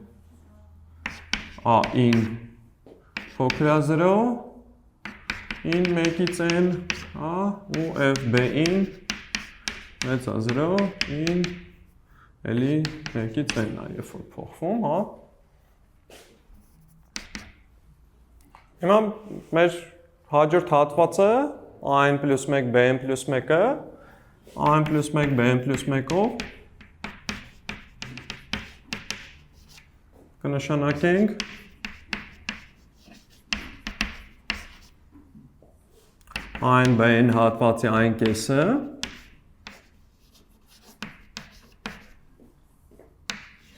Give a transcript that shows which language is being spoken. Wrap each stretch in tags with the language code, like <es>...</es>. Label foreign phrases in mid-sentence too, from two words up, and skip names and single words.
<hy>A-ին փոքր է 0, in 1-ից n, ու F B-ին մեծ է 0, in էլի 1-ից n է, երբ որ փոխվում, Հիմա մեր հաջորդ հատվածը A-n plus 1, B-n plus 1-ը, A-n plus 1, B-n plus 1-ով կնշանակենք A-n B-n հատվածի այն կեսը</hy>